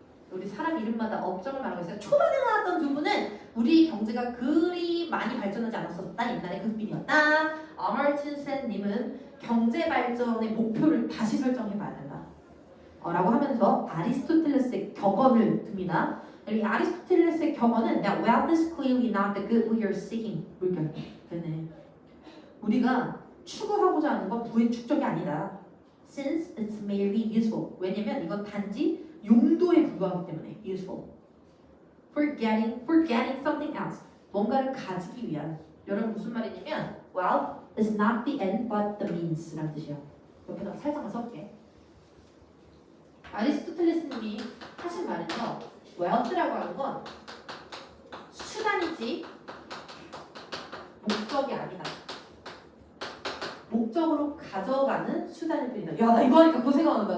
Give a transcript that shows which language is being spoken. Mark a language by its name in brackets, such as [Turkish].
[Korean] 우리 사람 이름마다 업적을 말하고 있어요. 초반에 나왔던 두 분은 우리 경제가 그리 많이 발전하지 않았었다. 옛날에 극빈이었다. 아마르튼 센님은 경제 발전의 목표를 다시 설정해봐야 된다. 라고 하면서 아리스토텔레스의 격언을 듭니다. 이 아리스토텔레스의 격언은 [English] That wealth is clearly not the good we are seeking. [Korean] 물결. 그네. 우리가 추구하고자 하는 건 부의 축적이 아니다. [English] Since it's merely useful. [Korean] 왜냐면 이건 단지 용도에 불과하기 때문에 useful. [English] For getting something else. [Korean] 뭔가를 가지기 위한. 여러분 무슨 말이냐면 [English] wealth is not the end but the means [Korean] 라는 뜻이야. 옆에다가 살짝만 써볼게. 아리스토텔레스님이 하신 말은요. wealth라고 하는 건 수단이지 목적이 아니다. 목적으로 가져가는 수단일 뿐이다. 야, 나 이거 하니까 그거 생각나는 거야.